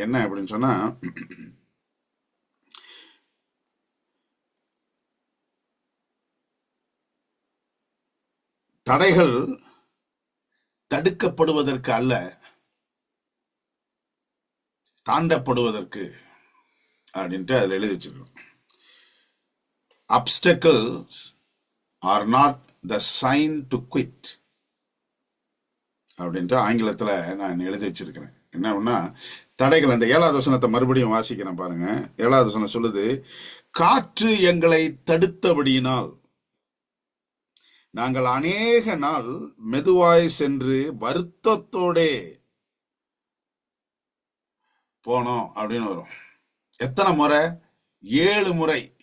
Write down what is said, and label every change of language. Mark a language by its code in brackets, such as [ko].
[ta] என்ன அப்படின்னு சொன்னா, தடைகள் தடுக்கப்படுவதற்கு அல்ல, தாண்டப்படுவதற்கு அப்படின்ட்டு அதில் எழுதி வச்சிருக்கோம். [en] Obstacles are not the sign to quit [ta] அப்படின்ட்டு ஆங்கிலத்தில் நான் எழுதி வச்சிருக்கிறேன். என்ன தடைகள், அந்த 7வது வசனத்தை மறுபடியும் வாசிக்கிறேன் பாருங்க. 7வது வசனம் சொல்லுது, காற்று எங்களை தடுத்தபடியினால் நாங்கள் அநேக நாள் மெதுவாய் சென்று வருத்தத்தோடே போனோம் அப்படின்னு வரும். எத்தனை முறை? 7 முறை.